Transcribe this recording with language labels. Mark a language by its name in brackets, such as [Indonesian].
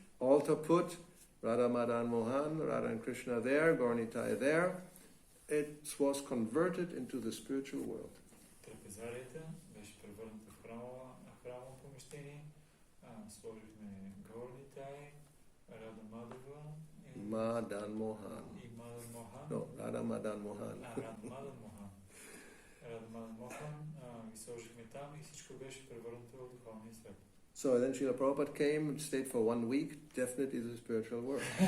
[English] Altar put, Radha Madan Mohan, Radha and Krishna there, Gaurnitai there. It was converted into the spiritual world. [Bulgarian] Трапезарията беше превърната в храмо помещение. Сложихме Gaurnitai, Radha Madhava [English] Madan Mohan. [Bulgarian] и Madan Mohan. [English] No, Radha Madan Mohan. Radha Madan Mohan. [Bulgarian] Radha Madan Mohan ги сложихме там и всичко беше превърнато в духовния свет. [English] So then Srila Prabhupada came and stayed for 1 week, definitely the spiritual world.